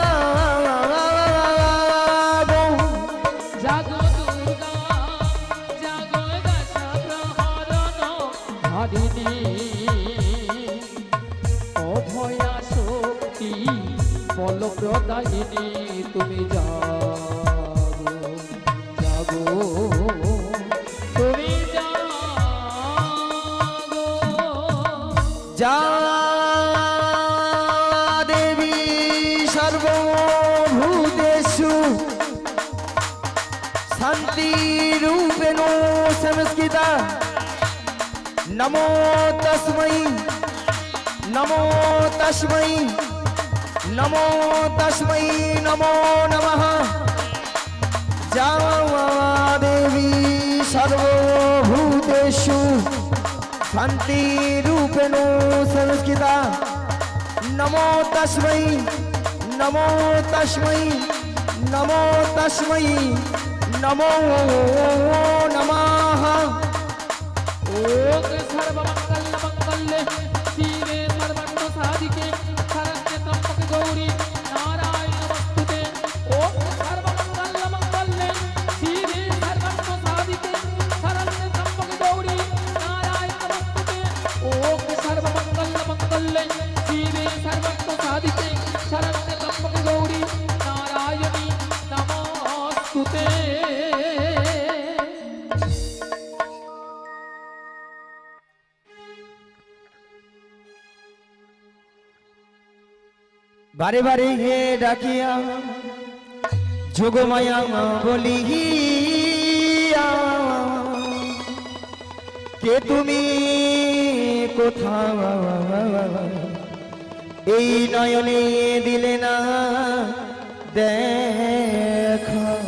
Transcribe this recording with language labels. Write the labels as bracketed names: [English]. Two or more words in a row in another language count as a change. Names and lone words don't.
[Bangla] জাগো দুর্গা জাগো দশ প্রহরণ ধারিণী অভয়া শক্তি বল প্রদায়িনী তুমি জাগো জাগো তুমি জাগো [Sanskrit] যা দেবী সর্বভূতেষু শান্তিরূপেণ সংস্থিতা নমো তস্मै নমো তস্मै নমো তস্मै নমো নমঃ যা দেবী সর্বভূতেষু শান্তিরূপেণ সংস্থিতা নমো তস্मै নমো তস্मै নমো তস্मै নমো নমঃ ओम सर्वमंगल मंगल्ये शिवे सर्वार्थ साधिके शरण्ये त्र्यंबके गौरी नारायण नमस्तुते ओम सर्वमंगल मंगल्ये शिवे सर्वार्थ साधिके शरण्ये त्र्यंबके गौरी नारायण नमस्तुते ओम सर्वमंगल मंगल्ये शिवे सर्वार्थ साधिके शरण्ये त्र्यंबके गौरी नारायणी नमस्तुते [Bangla] বারে বারে হে ডাকিয়া যোগমায়া বলিয়া কে তুমি কোথাও এই নয়নে দিলে না দেখা